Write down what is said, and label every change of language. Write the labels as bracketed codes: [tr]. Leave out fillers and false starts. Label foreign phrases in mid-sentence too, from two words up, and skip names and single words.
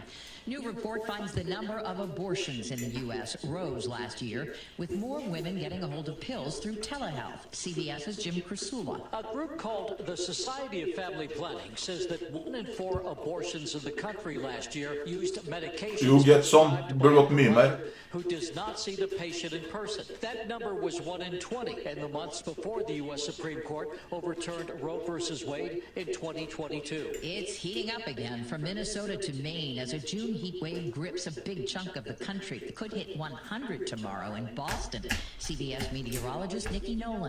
[en] New report finds the number of abortions in the U.S. rose last year, with more women getting a hold of pills through telehealth. CBS's Jim Krasula. A group called the Society of Family Planning says that 1 in 4 abortions in the country last year used medications. [no] Jo, get sånn. Det burde gått mye mer. [en] Who does not see the patient in person. That number was 1 in 20 in the months before the U.S. Supreme Court overturned Roe v. Wade in 2022. It's heating up again from Minnesota to Maine as a June heat wave grips a big chunk of the country. It could hit 100 tomorrow in Boston. CBS meteorologist Nikki Nolan.